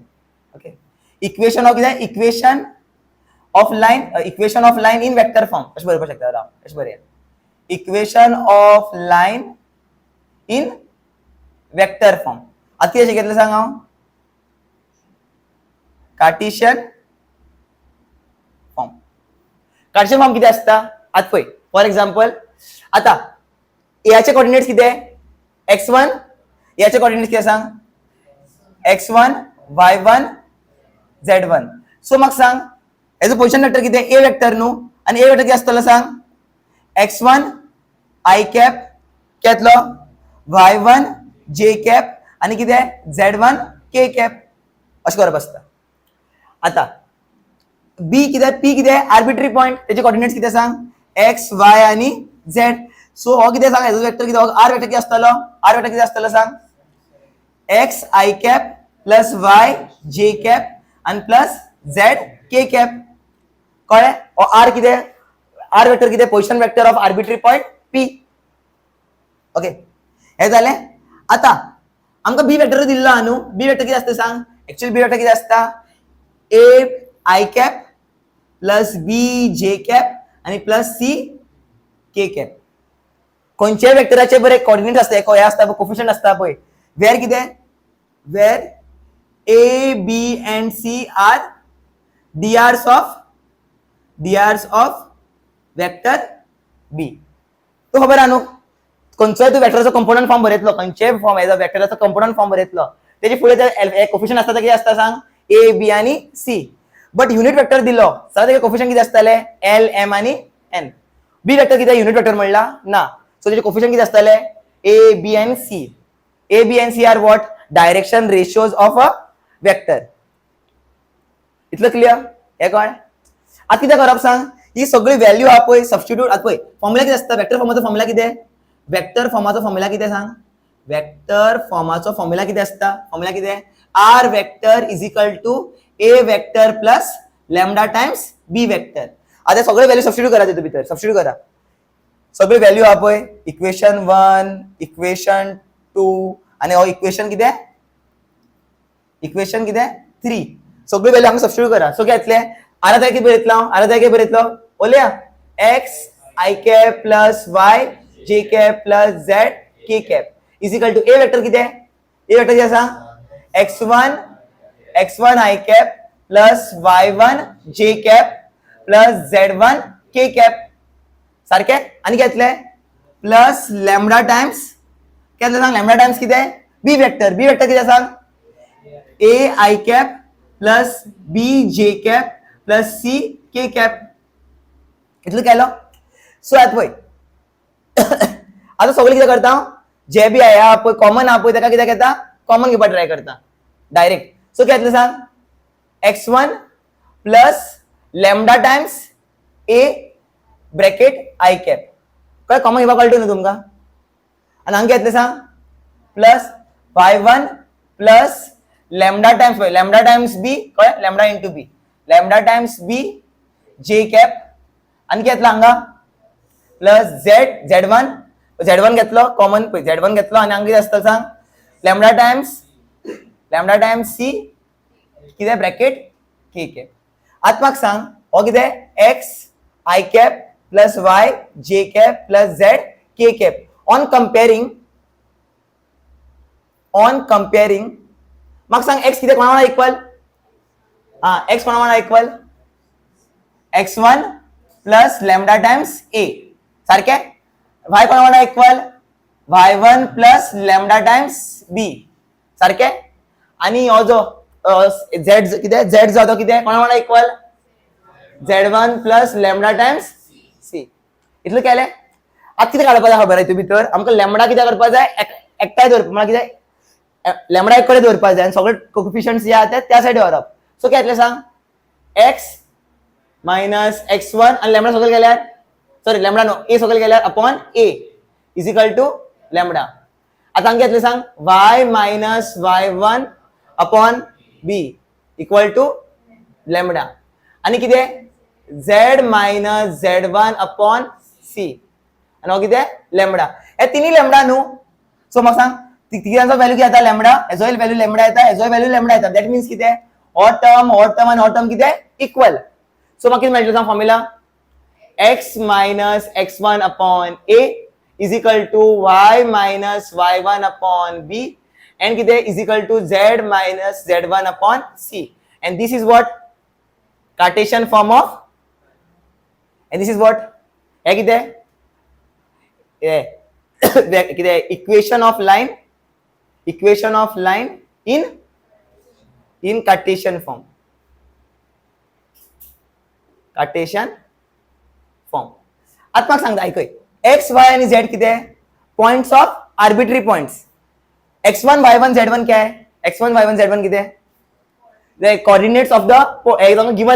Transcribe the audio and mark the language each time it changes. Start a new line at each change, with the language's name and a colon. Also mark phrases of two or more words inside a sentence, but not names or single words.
English: okay equation of किती, equation of line in vector form
Konkani: अशें बरोवपाक शकता. राव अशें बरें,
English: equation of line in vector form.
Konkani: आता कितें शिकयतलें सांग हांव,
English: Cartesian form. Cartesian form
Konkani: कितें आसता आतां पळय.
English: for example
Konkani: आता एचे कोऑर्डिनेट्स कितें x1, याचे कोऑर्डिनेट्स कितें सांग x1 y1 z1. सो म्हाका सांग हेजो
English: position vector
Konkani: कितें,
English: a vector
Konkani: न्हू, आणि
English: a vector
Konkani: कितें आसतलो सांग
English: x1 i cap
Konkani: घेतलो,
English: y1 j cap
Konkani: आणि कितें
English: z1 k cap
Konkani: अशें करप आसता. आता बी कितें पी कितें
English: arbitrary point,
Konkani: तेजे कोऑर्डिनेट्स कितें सांग x y आणि z. सो हो कितें सांग हेजो वेक्टर कितें,
English: r vector
Konkani: कितें आसतलो,
English: r vector
Konkani: कितें आसतलो सांग
English: x i cap plus y j cap
Konkani: आणि
English: plus z k cap. कळ्ळें.
Konkani: आर कितें, आर वेक्टर कितें
English: position vector of arbitrary point P.
Konkani: ओके हे जालें. आता आमकां
English: b vector
Konkani: दिल्लो हा न्हू,
English: b vector
Konkani: कितें आसता सांग,
English: actually b vector
Konkani: कितें आसता
English: a i cap plus b j cap
Konkani: आणि
English: plus c k cap.
Konkani: खंयच्याय वेक्टराचे बरे कोऑर्डिनेट आसता, हे आसता कोफिशियंट आसता पळय, वेर कितें,
English: where a b and c are DRs of vector b.
Konkani: तो खबर आहा न्हू, खंयचोय तूं वेक्टराचो
English: component form
Konkani: बरयतलो, खंयचेय फॉर्म येता वेक्टराचो
English: component form
Konkani: बरयतलो, तेजे फुडें ते कोफिशियंट आसता, कितें आसता सांग ए बी आणि सी.
English: but unit vector
Konkani: दिलो जाल्यार तेजे कोफिशियंट कितें आसताले एल एम आणि एन.
English: b vector
Konkani: कितें
English: unit vector
Konkani: म्हणला ना, सो तेजे कोफिशियंट कितें आसताले
English: a b and c. a b and c are what, direction ratios of a vector. इतलं clear.
Konkani: हे कळ. आता कितें करप सांग, ही सगळी
English: व्हॅल्यू आहा पळय सबस्टिट्यूट.
Konkani: आता पळय फॉर्म्युला कितें आसता,
English: वेक्टर फॉर्माचो फॉर्म्युला
Konkani: कितें, वेक्टर फॉर्माचो फॉर्म्युला कितें सांग, वेक्टर फॉर्माचो फॉर्म्युला कितें आसता, फॉर्म्युला कितें
English: r vector is equal to a vector plus lambda times b vector.
Konkani: आता सगळे व्हॅल्यू सबस्टिट्यूट करा तितून भितर, सबस्टिट्यूट करा सगळे व्हॅल्यू आहा पळय, इक्वेशन 1 इक्वेशन 2 आणि हो इक्वेशन कितें 3, सगळे व्हॅल्यू हांगा सबस्टिट्यूट करा. सो कितें येतलें, आर कितें बरयतलो, आर कितें बरयतलो ओल्या
English: x i cap plus y j cap plus z k cap is equal to a vector
Konkani: कितें,
English: a vector
Konkani: कितें आसा
English: x1 i cap plus y1 j cap plus z1 k cap.
Konkani: सारखे. आणि कितें येतलें
English: plus lambda times
Konkani: कितें सांग,
English: lambda times
Konkani: कितें
English: b vector, b vector
Konkani: कितें सांग
English: a i cap plus b j cap plus c k cap.
Konkani: इतलं केलो. सो आतां पळय आता सगळे कितें करता, जे बी आहा पळय कॉमन आहा पळय ताका कितें घेता, कॉमन घेवपाक ट्राय करता डायरेक्ट. सो कितें येतलें सांग
English: x1 plus lambda times a bracket i cap.
Konkani: कळ्ळें, कॉमन घेवपाक कळटा न्हू तुमकां. आनी हांगा कितें येतलें सांग
English: plus y1 plus lambda times
Konkani: पळय
English: lambda times b,
Konkani: कळ्ळें,
English: lambda into b, lambda times b j cap
Konkani: आणि किती येतलो हांगा
English: plus z1
Konkani: घेतलो कॉमन z1 घेतलो आणि हांगा किती आसता सांग
English: lambda times c
Konkani: किती
English: bracket k cap.
Konkani: आता म्हाका सांग हो किती
English: x i cap plus y j cap plus z k cap on comparing
Konkani: म्हाका सांग x किती कोणा वांगडा इक्वल x कोणा वांगडा इक्वल
English: x1 plus lambda times a
Konkani: सारखे y कोणा वांगडा इक्वल
English: y1 plus lambda times b
Konkani: सारखे आणि हो जो z किती z जो तो किती कोणा वांगडा इक्वल
English: z1 plus lambda times c
Konkani: इतलं केलें. आता कितें काडपाक जाय खबर आहे भितर आमकां लॅमडा कितें करपाक जाय एकठांय दवरपाक म्हळ्यार कितें लॅमडा एक कडेन दवरपाक जाय आनी सगळे कोफिशियंट्स जे आहा त्या सायडीन व्हरप. सो कितें जातलें सांग
English: x minus x1
Konkani: आणि लॅमडा सकयल गेल्यार सॉरी लॅमडा नो a सकयल गेल्यार
English: upon a is equal to lambda.
Konkani: आता हांगा कितें सांग
English: y minus y1 upon b equal to lambda
Konkani: आणि कितें
English: z minus z1 upon c
Konkani: आणि हो कितें लॅमडा. हे तिनी लॅमडा न्हू. सो म्हाका सांग तिघांचो व्हॅल्यू किती येता लॅमडा हेजोय व्हॅल्यू लॅमडा येता हेजोय व्हॅल्यू लॅमडा येता
English: that means
Konkani: कितें हो टर्म आणि हो टर्म कितें इक्वल. सो म्हाका कितें मेळटलें सांग
English: formula x minus x1 upon a is equal to y minus y1 upon b and कितें is equal to z minus z1 upon c and this is what Cartesian form of and this is what
Konkani: हे कितें कितें
English: equation of line in Cartesian form.
Konkani: आता म्हाका सांगता आयकय x y आणि z कितें
English: points of arbitrary points
Konkani: x1 y1 z1
Hindi: क्या है
Konkani: x1 y1 z1 कितें
English: the coordinates of the